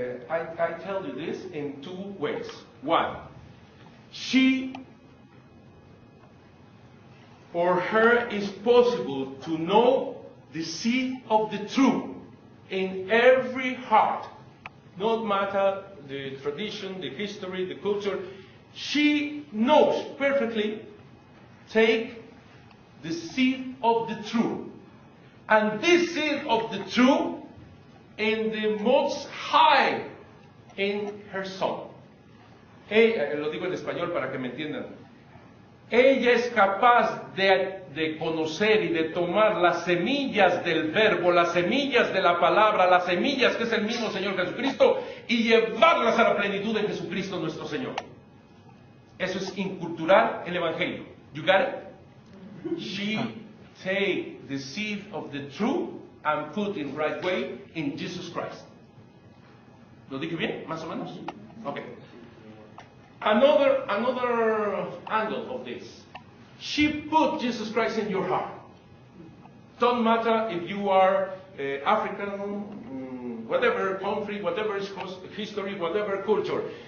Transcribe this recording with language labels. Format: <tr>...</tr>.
<en>I tell you this in two ways. One, for her is possible to know the seed of the truth in every heart, no matter the tradition, the history, the culture. She knows perfectly, take the seed of the truth. And this seed of the truth in the most high in her son.</en> <es>Lo digo en español para que me entiendan. Ella es capaz de conocer y de tomar las semillas del verbo, las semillas de la palabra, las semillas que es el mismo Señor Jesucristo y llevarlas a la plenitud de Jesucristo nuestro Señor. Eso es inculturar el Evangelio.</es> <en>You got it? She take the seed of the truth and put in right way in Jesus Christ.</en> <es>¿Lo dije bien? ¿Más o menos?</es> <en>Okay. Another angle of this. She put Jesus Christ in your heart. Don't matter if you are African, whatever country, whatever history, whatever culture.</en>